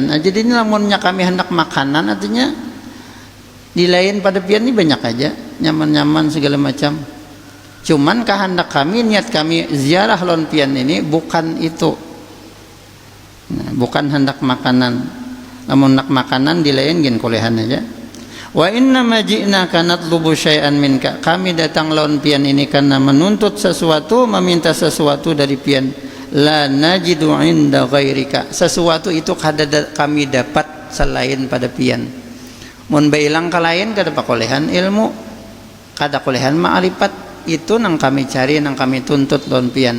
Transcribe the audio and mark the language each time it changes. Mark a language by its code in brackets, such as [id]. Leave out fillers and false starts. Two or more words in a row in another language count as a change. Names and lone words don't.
[bjn] Jadi ini lamunnya kami hendak makanan, artinya di lain pada pian ini banyak aja, nyaman-nyaman segala macam. Cuman kehendak kami, niat kami ziarah lon pian ini bukan itu. Nah, bukan hendak makanan. Lamun hendak makanan di lain gen kolehan aja. [ar] وإنما جئناك نطلب شيئا منك, [bjn] kami datang lawan pian ini karena menuntut sesuatu, meminta sesuatu dari pian. [ar] لا نجد عند غيرك, [bjn] sesuatu itu kada kami dapat selain pada pian. Mun bailang ka lain kada pakolehan ilmu, kada kolehan ma'rifat, itu nang kami cari, nang kami tuntut lawan pian.